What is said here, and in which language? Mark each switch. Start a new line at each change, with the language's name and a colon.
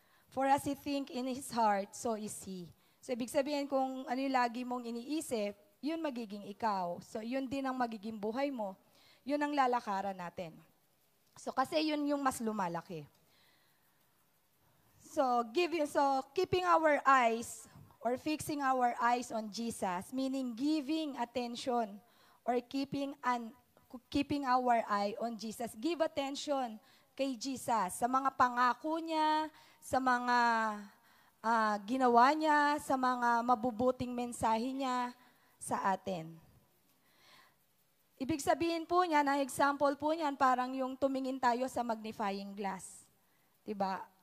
English: For as he think in his heart, so is he.
Filipino: So ibig sabihin kung ano yung lagi mong iniisip, yun magiging ikaw. So yun din ang magiging buhay mo. Yun ang lalakaran natin. So kasi yun yung mas lumalaki.
English: So keeping our eyes or fixing our eyes on Jesus, meaning giving attention or keeping our eye on Jesus. Give attention
Filipino: kay Jesus sa mga pangako niya, sa mga ginawa niya, sa mga mabubuting mensahe niya sa atin. Ibig sabihin po niya, na example po niyan, parang yung tumingin tayo sa magnifying glass. Diba?